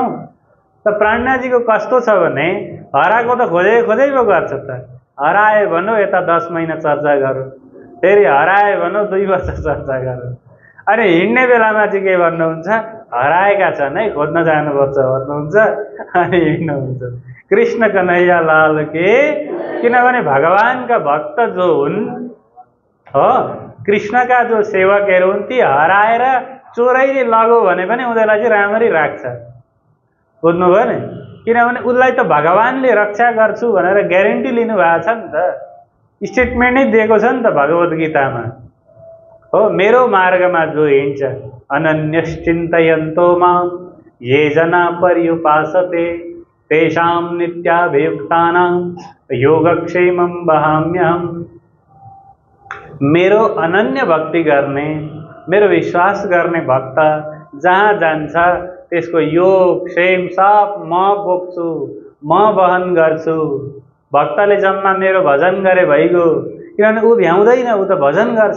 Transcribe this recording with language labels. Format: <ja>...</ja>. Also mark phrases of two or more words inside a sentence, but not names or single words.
<ne>त प्राणनाथजीको कस्तो छ भने हराएको त खोजै पो गर्छ त। हरायो भनौँ यता 10 महिना चर्चा गरौँ, फेरि हरायो भनौँ 2 वर्ष चर्चा गरौँ। अनि हिँड्ने बेलामा चाहिँ के भन्नुहुन्छ? हराएका छन् है, खोज्न जानुपर्छ भन्नुहुन्छ, अनि हिँड्नुहुन्छ।</ne> <hi>कृष्ण कन्हैया लाल के।</hi> <ne>किनभने भगवानका भक्त जो हुन् हो, कृष्णका जो सेवकहरू हुन्, ती हराएर चोरैले लगो भने पनि उनीहरूलाई चाहिँ राम्ररी राख्छ। बुझ्नुभयो नि? किनभने उसलाई त भगवानले रक्षा गर्छु भनेर ग्यारेन्टी लिनुभएको छ नि त, स्टेटमेन्ट नै दिएको छ नि त भगवत गीतामा हो। मेरो मार्गमा जो हिँड्छ</ne> <sa>अनन्यश्चिन्तयन्तो मां ये जना पर्युपासते तेषां नित्याभियुक्तानां योगक्षेमं वहाम्यहम्।</sa> <ne>मेरो अनन्य भक्ति गर्ने, मेरो विश्वास गर्ने भक्त जहाँ जान्छ त्यसको योग क्षेम सब म बोक्छु, म वहन गर्छु। भक्तले जम्मा मेरो भजन गरे भइगयो। किनभने ऊ भ्याउँदैन, ऊ त भजन गर्छ।</ne>